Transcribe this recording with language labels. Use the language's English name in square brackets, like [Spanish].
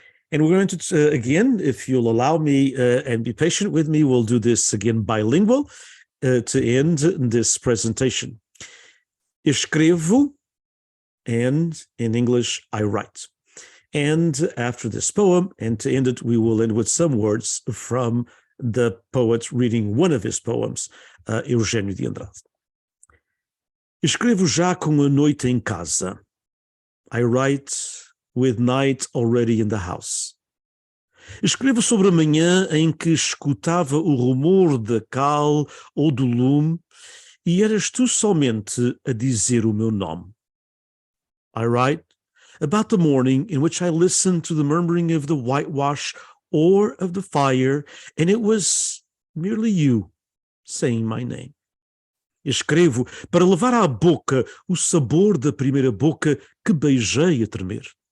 [English] And we're going to, again, if you'll allow me and be patient with me, we'll do this again bilingual to end this presentation. Escrevo, and in English, I write. And after this poem, and to end it, we will end with some words from the poet reading one of his poems, Eugénio de Andrade. [Portuguese] Escrevo já com a noite em casa. [English] I write with night already in the house. [Portuguese] Escrevo sobre a manhã em que escutava o rumor da cal ou do lume e eras tu somente a dizer o meu nome. [English] I write about the morning in which I listened to the murmuring of the whitewash or of the fire, and it was merely you saying my name. [Portuguese] Escrevo para levar à boca o sabor da primeira boca que beijei a tremer.